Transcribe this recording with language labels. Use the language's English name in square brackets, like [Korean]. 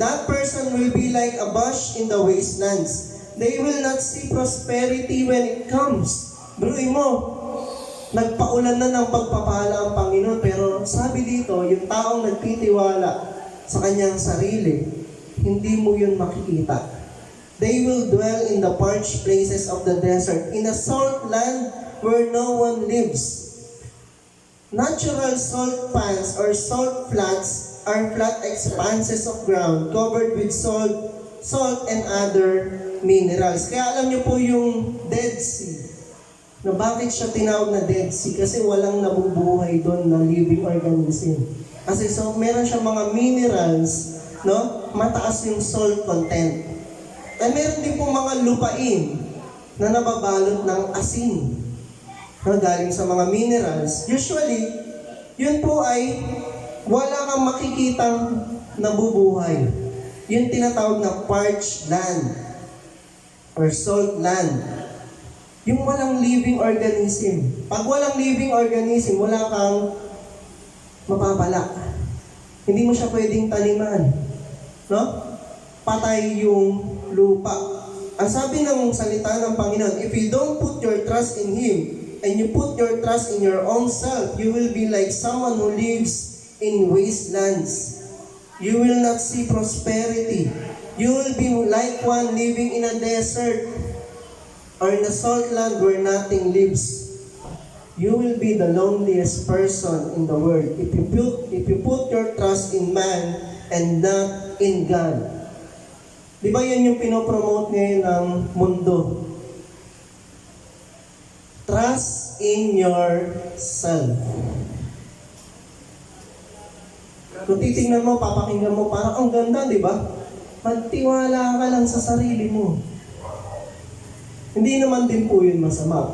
[English] That person will be like a bush in the wastelands. They will not see prosperity when it comes. [Filipino] Bruin mo, nagpaulan na ng pagpapala ang Panginoon, pero sabi dito, yung taong nagtitiwala sa kanyang sarili, hindi mo yun makikita. [English] They will dwell in the parched places of the desert, in a salt land where no one lives. Natural salt pans or salt flats are flat expanses of ground covered with salt and other minerals. [Filipino] Kaya alam niyo po yung Dead Sea. Na bakit siya tinawag na Dead Sea? Kasi walang nabubuhay doon na living organism. Kasi so meron siya mga minerals, no? Mataas yung salt content. At meron din po mga lupain na nababalot ng asin. Galing sa mga minerals. Usually, yun po ay wala kang makikitang nabubuhay. Yun tinatawag na [English] parched land or salt land. [Filipino] Yung walang living organism. Pag walang living organism, wala kang mapapala. Hindi mo siya pwedeng taniman. No? Patay yung lupa. Ang sabi ng salita ng Panginoon, [English] if you don't put your trust in Him, and you put your trust in your own self, you will be like someone who lives in wastelands. You will not see prosperity. You will be like one living in a desert or in a salt land where nothing lives. You will be the loneliest person in the world if you put your trust in man and not in God. [Filipino] Di ba yan yung pinopromote ngayon ng mundo? [English] Trust in yourself. [Filipino] Kung titingnan mo, papakinggan mo, parang ang ganda, di ba? Magtiwala ka lang sa sarili mo. Hindi naman din po yun masama.